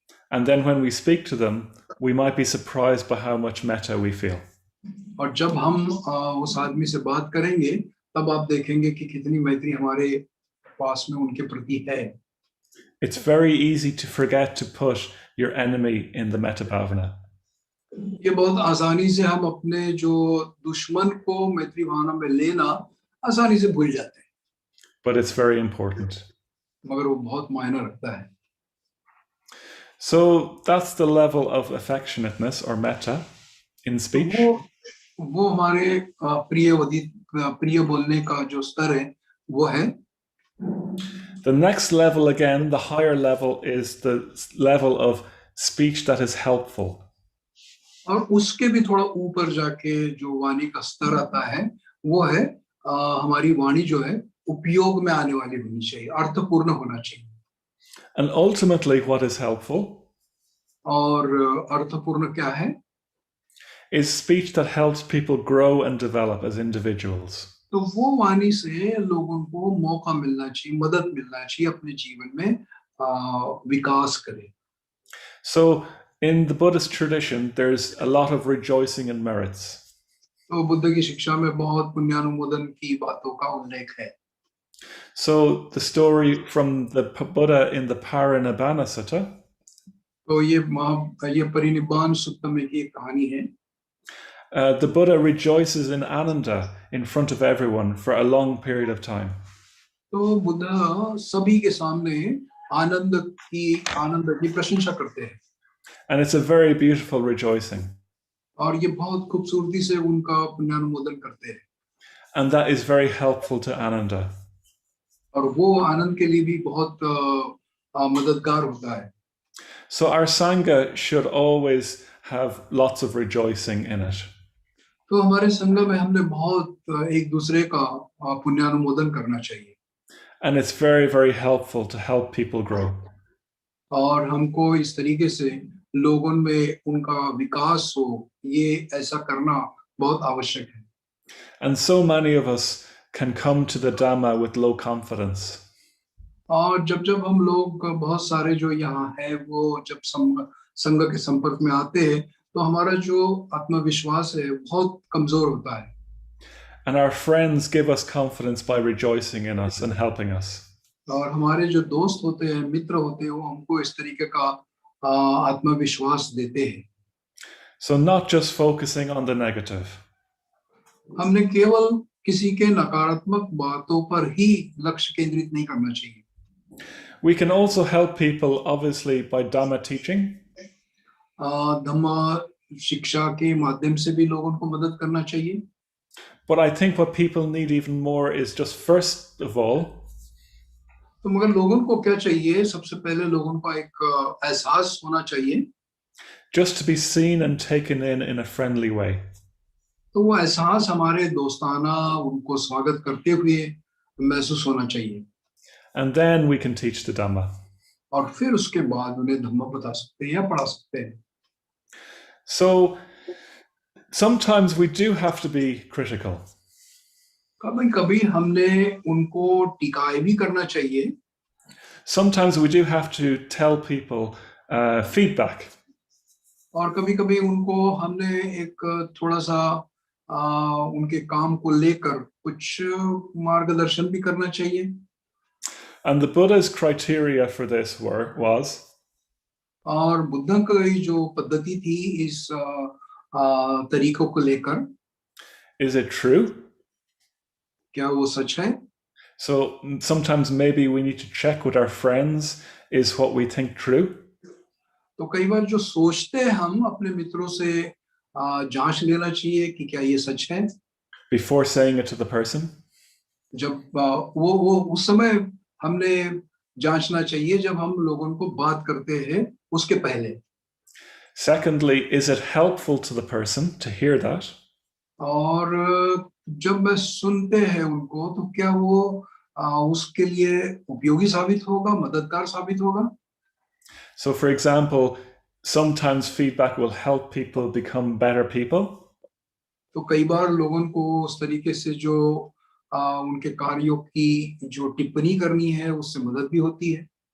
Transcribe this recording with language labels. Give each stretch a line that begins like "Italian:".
English: And then when we speak to them, we might be surprised by how much metta we feel.
Hindi: और जब हम उस आदमी से बात करेंगे, तब आप देखेंगे कि कितनी मैत्री हमारे पास में उनके प्रति है.
English: It's very easy to forget to put your enemy in the metta bhavana.
Hindi: ये बहुत आसानी से हम अपने जो दुश्मन को मैत्री भावना में लेना आसानी से भूल जाते हैं.
English: But it's very important.
Hindi: मगर वो बहुत मायने रखता है.
English: So that's the level of affectionateness or metta in speech.
Hindi: वो हमारे प्रिय बोलने का जो स्तर है वो है.
English: The next level, again, the higher level, is the level of speech that is helpful.
Hindi: और उसके भी थोड़ा ऊपर जाके जो वाणी का स्तर आता है वो है हमारी वाणी जो है उपयोग में आने वाली होनी चाहिए, अर्थपूर्ण होना चाहिए.
English: And ultimately, what is helpful
Hindi: और अर्थपूर्ण क्या है?
English: is speech that helps people grow and develop as individuals.
Hindi: तो वो वाणी से लोगों को मौका मिलना चाहिए, मदद मिलना चाहिए अपने जीवन में विकास करें.
English: So in the Buddhist tradition, there's a lot of rejoicing in merits.
Hindi: तो बुद्ध की शिक्षा में बहुत पुण्यानुमोदन की बातों का उल्लेख है.
English: So the story from the Buddha in the Parinibbana Sutta.
Hindi: तो ये परिनिब्बान सुत्ता में की एक कहानी है.
English: The Buddha rejoices in Ananda in front of everyone for a long period of time.
Hindi: तो बुद्ध सभी के सामने आनंद की प्रशंसा करते हैं.
English: And it's a very beautiful rejoicing.
Hindi: और ये बहुत खूबसूरती से उनका पुण्यानुमोदन करते हैं.
English: And that is very helpful to Ananda.
Hindi: और वो आनंद के लिए भी बहुत मददगार होता है.
English: So our Sangha should always have lots of rejoicing in it.
Hindi: तो हमारे संघ में हमने बहुत एक दूसरे का पुण्यानुमोदन करना चाहिए.
English: And it's very, very helpful to help people grow.
Hindi: और हमको इस तरीके से लोगों में उनका विकास हो, ये ऐसा करना बहुत आवश्यक है.
English: And so many of us can come to the Dhamma with low confidence.
Hindi: और जब हम लोग बहुत सारे जो यहाँ है वो जब संघ के संपर्क में आते हैं तो हमारा जो आत्मविश्वास है बहुत कमजोर होता है.
English: And our friends give us confidence by rejoicing in us and helping us.
Hindi: और हमारे जो दोस्त होते हैं, मित्र होते हैं, वो हमको इस तरीके का आत्मविश्वास देते हैं.
English: So not just focusing on the negative.
Hindi: हमने केवल किसी के नकारात्मक बातों पर ही लक्ष्य केंद्रित नहीं करना चाहिए.
English: We can also help people, obviously, by Dhamma teaching.
Hindi: धम्म शिक्षा के माध्यम से भी लोगों को मदद करना चाहिए.
English: But I think what people need even more is just first of all,
Hindi: तो मगर लोगों को क्या चाहिए? सबसे पहले लोगों को एक एहसास होना चाहिए.
English: just to be seen and taken in a friendly way.
Hindi: तो वो एहसास हमारे दोस्ताना उनको स्वागत करते हुए महसूस होना चाहिए.
English: And then we can teach the Dhamma.
Hindi: और फिर उसके बाद उन्हें धम्म बता सकते हैं या पढ़ा सकते हैं.
English: So sometimes we do have to be critical.
Hindi: कभी कभी हमने उनको टिकाए भी करना चाहिए.
English: Sometimes we do have to tell people feedback.
Hindi: और कभी कभी उनको हमने एक थोड़ा सा उनके काम को लेकर कुछ मार्गदर्शन भी करना चाहिए.
English: And the Buddha's criteria for this was
Hindi: और बुद्ध की जो पद्धति थी इस तरीकों को लेकर,
English: is it true?
Hindi: क्या वो सच है?
English: So sometimes maybe we need to check with our friends, is what we think true?
Hindi: तो कई बार जो सोचते हैं हम अपने मित्रों से जांच लेना चाहिए कि क्या ये सच है.
English: Before saying it to the person.
Hindi: जब वो उस समय हमने जांचना चाहिए जब हम लोगों को बात करते हैं उसके पहले.
English: Secondly, is it helpful to the person to hear that?
Hindi: और जब मैं सुनते हैं उनको तो क्या वो उसके लिए उपयोगी साबित होगा, मददगार साबित होगा.
English: So for example, sometimes feedback will help people become better people.
Hindi: तो कई बार लोगों को उस तरीके से जो उनके कार्यों की जो टिप्पणी करनी है उससे मदद भी होती है.